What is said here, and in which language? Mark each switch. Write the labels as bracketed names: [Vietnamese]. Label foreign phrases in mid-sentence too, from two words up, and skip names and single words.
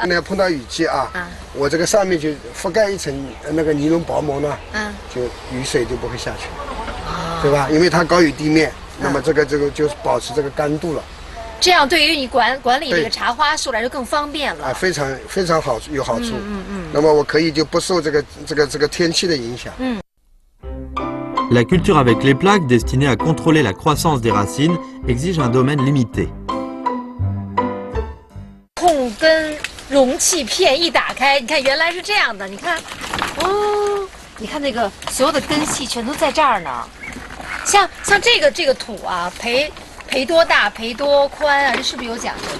[Chinese] 那碰到雨季啊，我这个上面就覆盖一层那个尼龙薄膜呢，就雨水就不会下去，对吧？因为它高于地面，那么这个就是保持这个干度了。这样对于你管理这个茶花树来说更方便了。非常好，有好处。那么我可以就不受这个天气的影响。 [French] La culture avec les plaques destinée à contrôler la croissance des racines exige un domaine limité. [Chinese] 控根容器片一打开，你看原来是这样的，你看，哦，你看那个所有的根系全都在这儿呢。像这个土啊，培多大、培多宽啊，这是不是有讲究的？